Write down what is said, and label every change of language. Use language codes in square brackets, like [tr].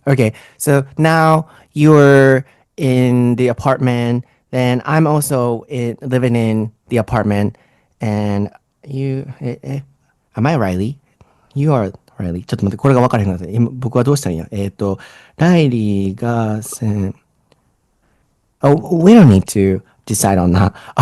[en] Okay, so now you're in the apartment, then I'm also living in the apartment, and am I Riley? You are Riley. [ja] ちょっと待って、これが分からへんかった。今、僕はどうしたらいいんや。ライリーが [en] Oh, we don't need to decide on that.